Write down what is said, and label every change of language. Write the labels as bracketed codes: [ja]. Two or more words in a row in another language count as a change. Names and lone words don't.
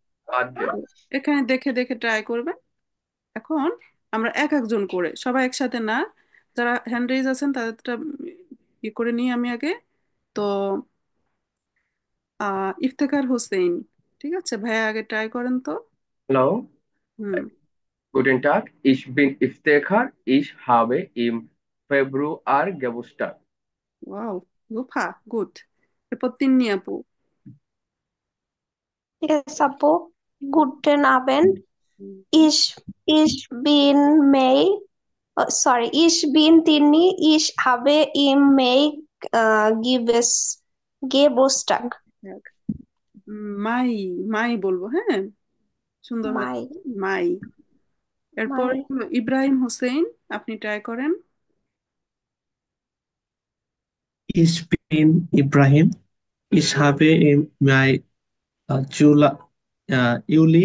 [en] Birthday. [bn] এখানে দেখে দেখে ট্রাই করবেন। এখন আমরা এক একজন করে, সবাই একসাথে না, যারা [en] hand raise [bn] আছেন তাদেরটা ই করে নিই আমি আগে। তো ইফতেখার হোসেন, ঠিক আছে ভাইয়া, আগে ট্রাই করেন তো। [de] Hallo, হুম, guten Tag. Ich bin Iftekhar. Ich habe im Februar Geburtstag. [bn] ওয়াও, গুফা, গুড। এরপর তিন্নি আপু। [en] Yes, Apu. [de] Guten Abend. হুম, Ich bin May. Sorry, ich bin Tini. Ich habe im Mai Geburtstag. [bn] এক। মাই, মাই বলবো, হ্যাঁ, সুন্দর হয়েছে। [de] Mai, [bn] মাই। এরপর [de] Mai. [bn] হলো ইব্রাহিম হোসেন, আপনি ট্রাই করেন। [de] Ich bin Ibrahim. Ich habe im Mai, Juli